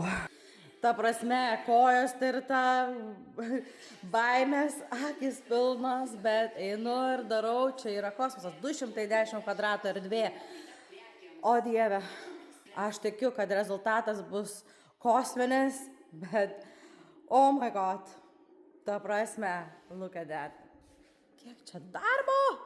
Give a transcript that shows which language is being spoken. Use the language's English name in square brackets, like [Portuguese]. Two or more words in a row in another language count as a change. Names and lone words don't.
[Lithuanian] Ta prasme, kojos tirta, baimės, akis pilnas, bet einu ir darau, čia yra kosmosas, 210 kvadratų erdvė. O Dieve, aš tikiu, kad rezultatas bus kosminis, bet [English] oh my god, [Lithuanian] ta prasme, [English] look at that. [Lithuanian] Kiek čia darbo?